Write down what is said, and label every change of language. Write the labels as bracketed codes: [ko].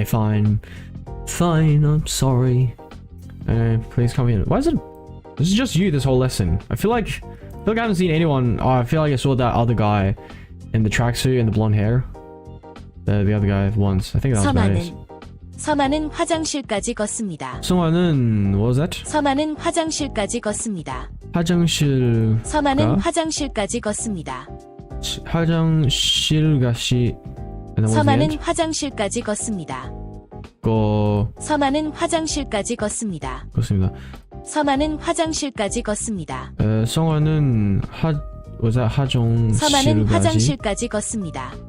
[en] Okay, fine. Fine, I'm sorry. Please come in. Why is it... This is just you this whole lesson. I feel like I haven't seen anyone... Oh, I feel like I saw that other guy in the tracksuit and the blonde hair. The other guy once. I think that was about it. [ko] 서만은 화장실까지 걷습니다. [en] 성화는... What was that? [ko] 서만은 화장실까지 걷습니다. 화장실... 서만은 화장실까지 걷습니다. 화장실까지... 서만은 화장실까지 걷습니다. 서만은 화장실까지 걷습니다. 걷습니다. 서만은 화장실까지 걷습니다. [en] 성화는 was that [ko] 서만은 화장실까지 걷습니다.